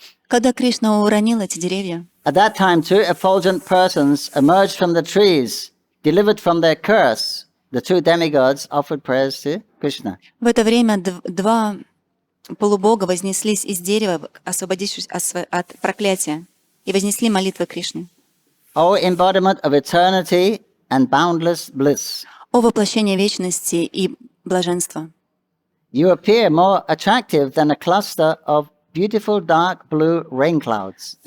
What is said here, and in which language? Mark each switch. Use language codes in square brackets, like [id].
[ru] Когда Кришна уронил эти деревья, [en] At that time, two effulgent persons emerged from the trees, delivered from their curse. The two demigods offered prayers to Krishna. [ru] в это время два полубога вознеслись из дерева, освободившись от проклятия, и вознесли молитвы Кришне. [en] O embodiment of eternity and boundless bliss, [ru] О воплощении вечности и блаженства! [en] you appear more attractive than a cluster of beautiful dark blue rain clouds.